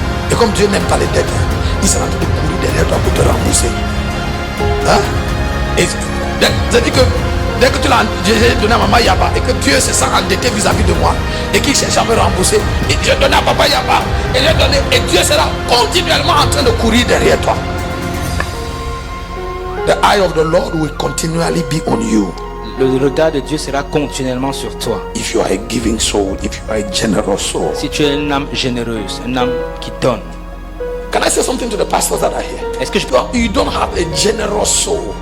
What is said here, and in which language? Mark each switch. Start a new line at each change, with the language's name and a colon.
French: Et comme Dieu n'aime pas les dettes, il sera en train de courir derrière toi pour te rembourser. Hein? Et c'est-à-dire que dès que tu l'as donné à maman Yaba et que Dieu se sent endetté vis-à-vis de moi et qu'il cherche à me rembourser, et je donne à papa Yaba et je donne, et Dieu sera continuellement en train de courir derrière toi.
English: The eye of the Lord will continually be on you.
French: Le regard de Dieu sera continuellement sur toi.
English: If you are a giving soul, if you are a generous soul.
French: Si tu es une âme généreuse, une âme qui donne.
English: Can I say something to the pastors that are here?
French: Est-ce que je peux...
English: You don't have a generous soul.